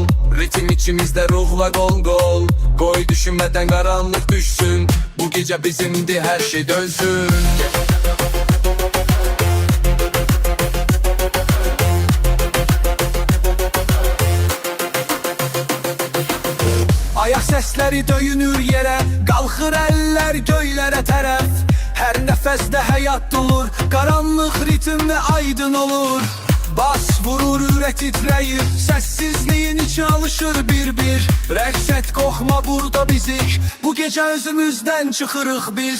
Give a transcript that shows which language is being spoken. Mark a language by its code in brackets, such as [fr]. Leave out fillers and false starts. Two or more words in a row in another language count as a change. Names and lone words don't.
[tr] Ritim içimizde ruhla gol gol. Koy düşünmeden karanlık düşsün. Bu gece bizimdi, her şey dönsün. Ayak sesleri döyünür yere, [az] qalxır əllər göylərə tərəf. Hər nəfəsdə həyat dolur, qaranlıq ritm və aydın olur. Bas vurur, ürək titrəyir, səssizliyin içi alışır bir-bir. Rəqs et, qoxma burada bizik, bu gecə özümüzdən çıxırıq biz.